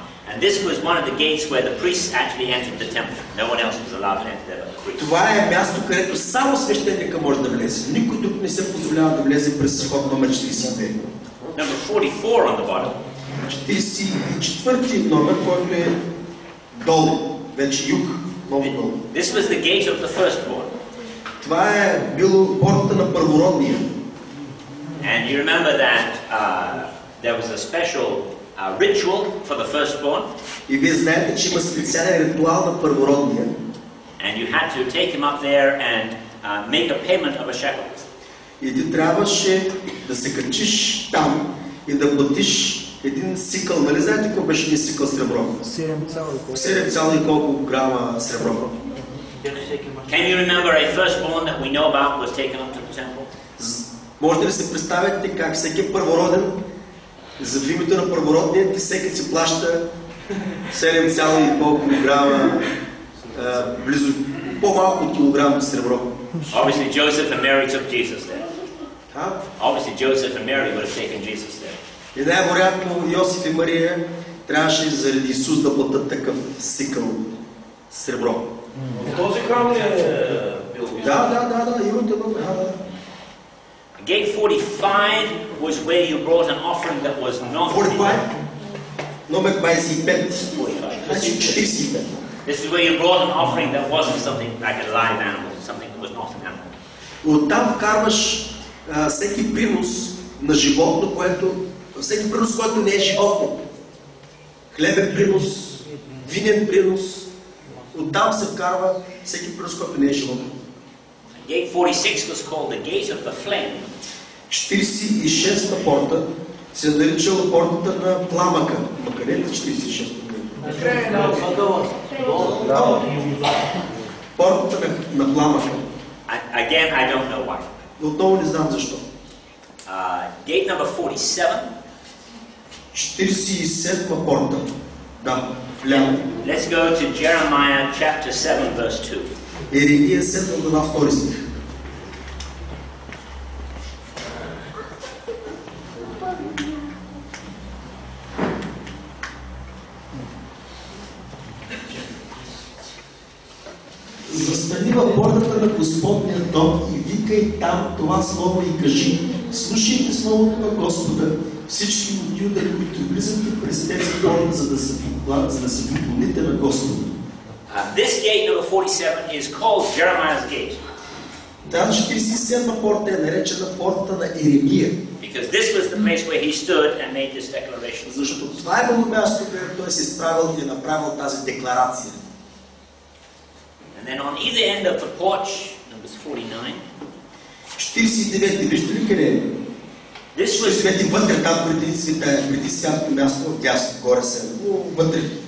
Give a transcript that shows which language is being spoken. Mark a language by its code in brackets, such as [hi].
[en] And this was one of the gates where the priests actually entered the temple. No one else was allowed to enter there but the priests. [bg] Това е място, където само свещеника може да влезе. Никой друг не се позволява да влезе през вход номер 42. [en] Number 44 on the bottom. [bg] 44 номер, който е долу, вече юг, много долу. [en] This was the gate of the firstborn. [bg] Това е било портата на първородния. [en] And you remember that there was a special ritual for the firstborn. [bg] И вие знаете, че има специален ритуал на първородния. [en] And you had to take him up there and make a payment of a shekel. [bg] И ти трябваше да се качиш там и да платиш един сикъл. Нали знаете какво беше един сикъл сребро? 7 колко грама сребро. [en] Can you remember a firstborn that we know about was taken up to the temple? [bg] Можете ли се представите как всеки първороден, за името на първородния, всеки си плаща 7 колко грама, близо по-малко от килограм сребро. [en] Obviously Joseph and Mary took Jesus there. Obviously Joseph and Mary would have taken Jesus there. [bg] И най-вероятно Йосиф и Мария трябваше заради Исус да платят такъв сикъл сребро. В този храм ли е бил? Да, имате го. [en] Gate 45 was where you brought an offering that was not [bg] 45? Номер 25. 45. 45. [en] This is where you brought an offering that wasn't something like a live animal, something that was not an animal. [bg] Оттам вкарваш всеки принос на животно, всеки принос, който не е животно. Хлебен принос, винен принос. Оттам се вкарва всеки принос, който не е животно. [en] Gate 46 was called the gate of the flame. [bg] 46-та порта се наричала портата на пламъка. Къде е 46-та? Портата на пламъка. [en] Again, I don't know why. [bg] Отново не знам защо. [en] Gate number 47. [bg] 47-та порта. Да, вляво. [en] Let's go to Jeremiah chapter 7 verse 2. [bg] Еремия 7 глава 2 стих. Застани във портата на Господния дом и викай там това слово и кажи: слушайте словото на Господа, всички от Юда, които влизате през тези порти, за да се поклоните на Господа. [en] This gate number 47 is called Jeremiah's gate. [bg] Тази 47-та порта е наречена порта на Еремия. [en] Because this was the place where he stood and made this declaration. [bg] Защото това е било място, където той се изправил и е направил тази декларация. [en] And then on either end of the porch, number 49. [bg] 49-ти, вижте ли къде е? [en] This was [bg] 49-ти вътре, там преди святото място, дясно, горе се, вътре.